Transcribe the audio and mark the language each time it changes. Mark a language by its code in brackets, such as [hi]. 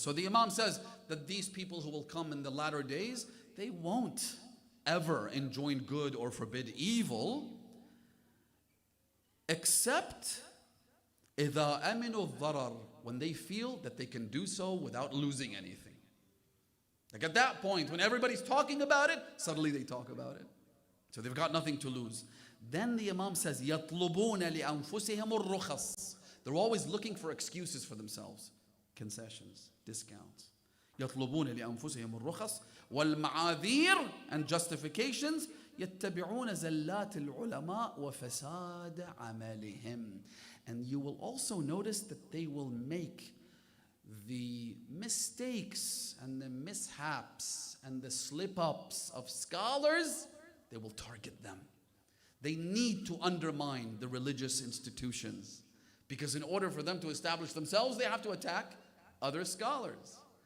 [en] So the Imam says that these people who will come in the latter days, they won't ever enjoin good or forbid evil, except [ar] إِذَا أَمِنُوا الضَّرَرِ, [en] when they feel that they can do so without losing anything. Like at that point, when everybody's talking about it, suddenly they talk about it. So they've got nothing to lose. Then the Imam says, [ar] يَطْلُبُونَ لِأَنفُسِهِمُ الرُّخَصِ. [en] They're always looking for excuses for themselves. Concessions, discounts. [ar] يَطْلُبُونَ لِأَنفُسِهِمُ الرُّخَصِ وَالْمَعَاذِيرِ, [en] and justifications. [ar] يَتَّبِعُونَ زَلَّاتِ الْعُلَمَاءِ وَفَسَادَ عَمَلِهِمْ. [en] And you will also notice that they will make the mistakes and the mishaps and the slip-ups of scholars, they will target them. They need to undermine the religious institutions, because in order for them to establish themselves, they have to attack other scholars.